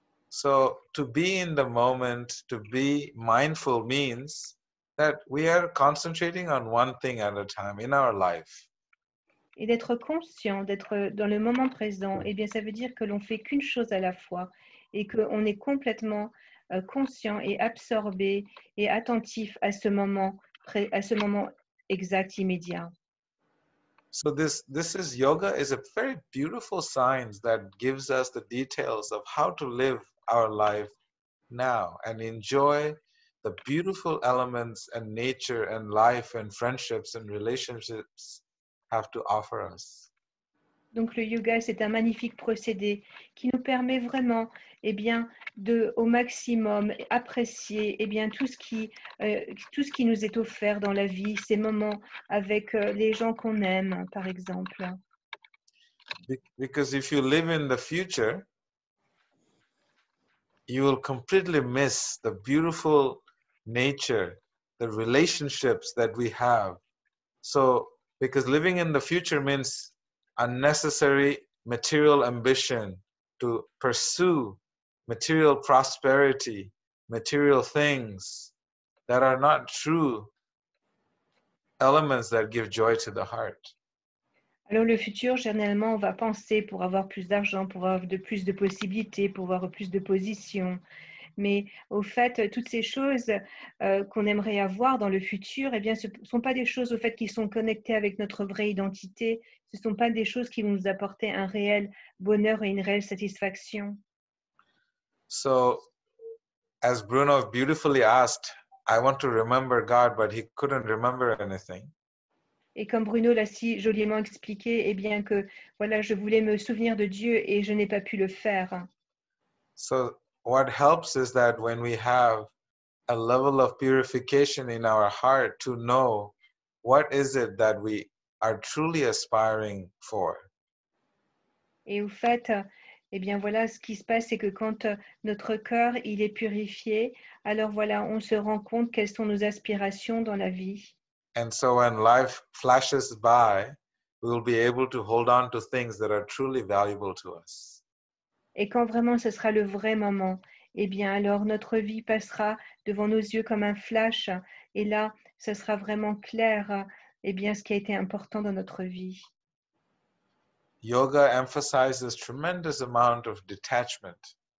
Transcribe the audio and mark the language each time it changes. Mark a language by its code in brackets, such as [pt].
[en] So to be in the moment, to be mindful means that we are concentrating on one thing at a time in our life. [fr] Et d'être conscient, d'être dans le moment présent, ça veut dire que l'on fait qu'une chose à la fois et qu'on est complètement conscient et absorbé et attentif à ce moment exact, immédiat. [en] So this yoga is a very beautiful science that gives us the details of how to live our life now and enjoy the beautiful elements and nature and life and friendships and relationships have to offer us. [fr] Donc le yoga, c'est un magnifique procédé qui nous permet vraiment de au maximum apprécier tout ce qui nous est offert dans la vie, ces moments avec les gens qu'on aime, par exemple. [en] Because if you live in the future, you will completely miss the beautiful nature, the relationships that we have. So, because living in the future means unnecessary material ambition to pursue material prosperity, material things that are not true elements that give joy to the heart. [fr] Alors le futur, généralement, on va penser pour avoir plus d'argent, pour avoir plus de possibilités, pour avoir plus de positions. Mais au fait, toutes ces choses qu'on aimerait avoir dans le futur, ce ne sont pas des choses au fait qui sont connectées avec notre vraie identité. Ce ne sont pas des choses qui vont nous apporter un réel bonheur et une réelle satisfaction. [en] So, as Bruno beautifully asked, I want to remember God, but he couldn't remember anything. [fr] Et comme Bruno l'a si joliment expliqué, que voilà, je voulais me souvenir de Dieu et je n'ai pas pu le faire. [en] So what helps is that when we have a level of purification in our heart to know what is it that we are truly aspiring for. [fr] Et au fait, eh bien voilà, ce qui se passe, c'est que quand notre cœur il est purifié, alors voilà, on se rend compte quelles sont nos aspirations dans la vie. [en] And so when life flashes by, we will be able to hold on to things that are truly valuable to us. [fr] Et quand vraiment ce sera le vrai moment, eh bien alors notre vie passera devant nos yeux comme un flash. Et là, ce sera vraiment clair, eh bien ce qui a été important dans notre vie. [en] Yoga emphasizes tremendous amount of detachment.